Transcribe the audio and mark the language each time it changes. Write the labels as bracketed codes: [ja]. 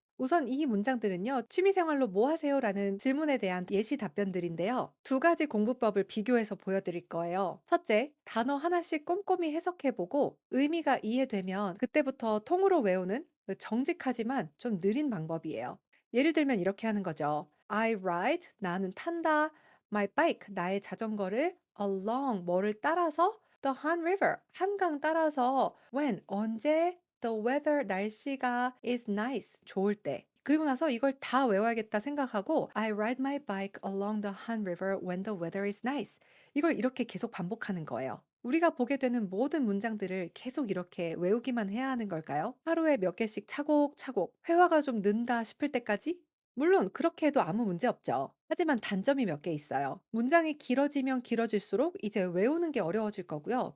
[ko] 우선 이 문장들은요, 취미생활로 뭐 하세요? 라는 질문에 대한 예시 답변들인데요. 두 가지 공부법을 비교해서 보여드릴 거예요. 첫째, 단어 하나씩 꼼꼼히 해석해보고 의미가 이해되면 그때부터 통으로 외우는 정직하지만 좀 느린 방법이에요. 예를 들면 이렇게 하는 거죠. [en] I ride, [ko] 나는 탄다. [en] My bike, [ko] 나의 자전거를 [en] along, [ko] 뭐를 따라서 [en] the Han River, [ko] 한강 따라서 [en] when, 언제 the weather, [ko] 날씨가 [en] is nice, [ko] 좋을 때. 그리고 나서 이걸 다 외워야겠다 생각하고 [en] I ride my bike along the Han River when the weather is nice. [ko] 이걸 이렇게 계속 반복하는 거예요. 우리가 보게 되는 모든 문장들을 계속 이렇게 외우기만 해야 하는 걸까요? 하루에 몇 개씩 차곡차곡 회화가 좀 는다 싶을 때까지? 물론 그렇게 해도 아무 문제 없죠. 하지만 단점이 몇 개 있어요. 문장이 길어지면 길어질수록 이제 외우는 게 어려워질 거고요.